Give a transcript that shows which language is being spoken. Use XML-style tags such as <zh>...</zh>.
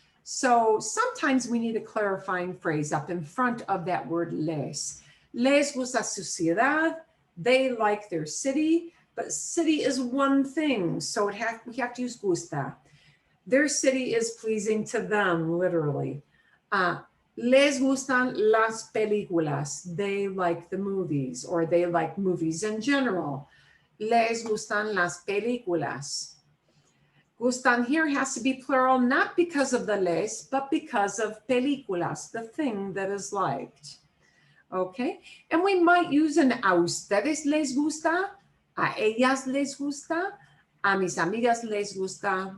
<en>So sometimes we need a clarifying phrase up in front of that word les.</en> <es>Les gusta su ciudad.</es> <en>They like their city, but city is one thing. So we have to use gusta. Their city is pleasing to them, literally.</en> <es>Les gustan las películas.</es> <en>They like the movies, or they like movies in general.</en> <es>Les gustan las películas.</es> <en>Gustan here has to be plural, not because of the les, but because of películas, the thing that is liked. Okay, and we might use an</en> <es>a ustedes les gusta, a ellas les gusta, a mis amigas les gusta.</es>